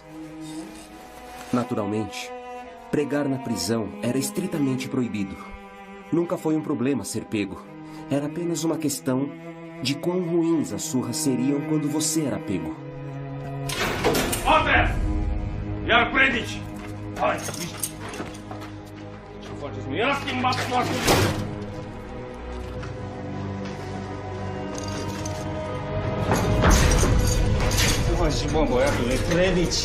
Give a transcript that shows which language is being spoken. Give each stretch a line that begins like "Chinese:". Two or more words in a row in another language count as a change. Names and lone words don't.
Portuguese: Naturalmente, pregar na prisão era estritamente proibido. Nunca foi um problema ser pego. Era apenas uma questão de quão ruins as surras seriam quando você era pego.
Romanian: Open! Iar predici! Hai! Ce faceți? Mi-a schimbat foarte mult!
Portuguese: Mas, bom,
Romanian: boiatule, predici!